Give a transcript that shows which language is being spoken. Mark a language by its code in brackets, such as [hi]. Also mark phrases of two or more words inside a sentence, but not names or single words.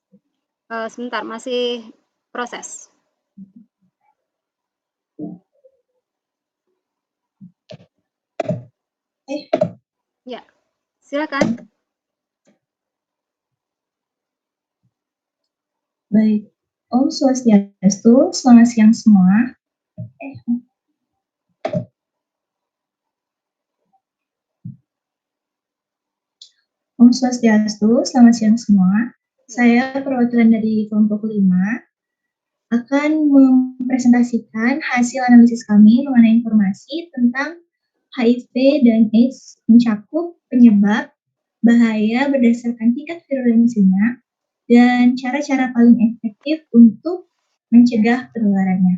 [id] Sebentar, masih proses. Ya, silakan. Baik. [ban] Om Swastiastu, [id] selamat siang semua. [ban] Om Swastiastu, [id] selamat siang semua. Saya perwakilan dari kelompok 5 akan mempresentasikan hasil analisis kami mengenai informasi tentang HIV dan AIDS mencakup penyebab, bahaya berdasarkan tingkat virulensinya, dan cara-cara paling efektif untuk mencegah penularannya.